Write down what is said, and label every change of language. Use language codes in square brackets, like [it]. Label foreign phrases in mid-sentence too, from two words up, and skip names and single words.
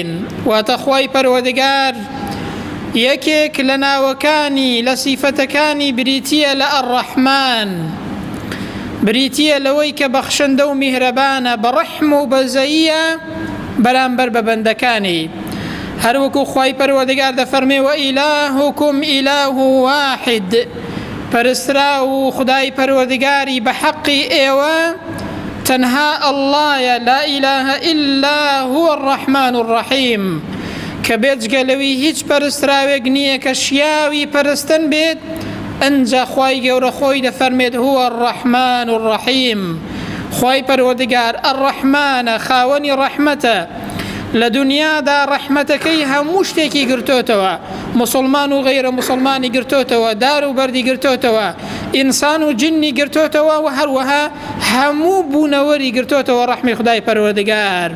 [ckb] واتە خوای پەروەردگار یەکێک لە ناوەکانی لە سیفەتەکانی بریتیە لە الرحمن، بریتیە لەوەی کە بەخشندە و میهرەبانە بەڕەحم و بەزەییە بەرامبەر بە بەندەکانی. هەروەکو خوای پەروەردگار دەفەرمێ [ar] وإلهكم إله واحد. [ckb] پەرسترا و خدای پەروەردگاری بە حەقی ئێوە تەنها ئەڵڵایە [ar] لا إله إلا هو الرحمن الرحيم [ckb] کە بێجگە لەوی هیچ پەرستراوێک نییە کە شیاوی پەرستن بێت. ئەنجا خوای گەورە خۆی دەفەرمێت [ar] هو الرحمن الرحيم. [ckb] خوای پەروەردگار الرحمانە خاوەنی ڕەحمەتە. لە دنیادا ڕەحمەتەکەی هەموو شتێکی گرتوتەوە، مسلمان و غەیرە مسلمانی گرتوتەوە، دار و بەردی گرتوتەوە، ئینسان و جنی گرتوتەوە و هەروەها هەموو بوونەوەری گرتوتەوە ڕەحمی خدای پەروەردگار.